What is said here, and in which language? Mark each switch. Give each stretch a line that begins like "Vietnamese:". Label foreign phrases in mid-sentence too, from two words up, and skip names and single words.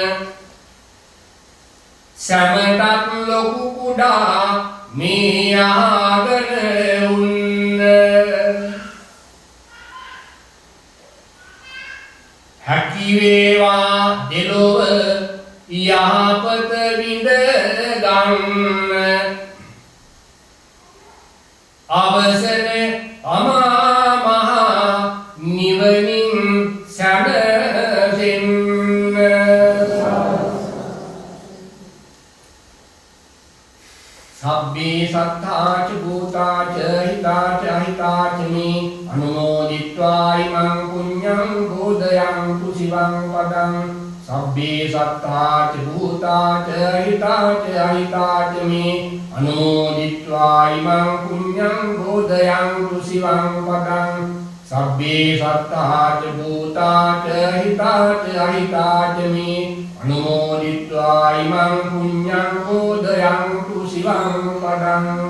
Sinhala: සැමටත් ලොකු කුඩා මේ ආගන උන්න හැකිවේවා දෙලොව යහපත විඳ ගන්න අවසන අමා මහා නිවනින් සැනසෙන්න
Pali: සබ්බේ සත්තාච භූතාච හිතාච අහිතාච මේ අනුමෝදිත්වා ඉමං පුඤ්ඤං බෝධයන්තු සිවං පදං සබ්බේ සත්තාච භූතාච හිතාච අහිතාච මේ අනුමෝදිත්වා ඉමං පුඤ්ඤං බෝධයන්තු සිවං පදං සබ්බේ සත්තාච භූතාච හිතාච අහිතාච මේ අනුමෝදිත්වා ඉමං පුඤ්ඤං බෝධයන්තු සිවං පදං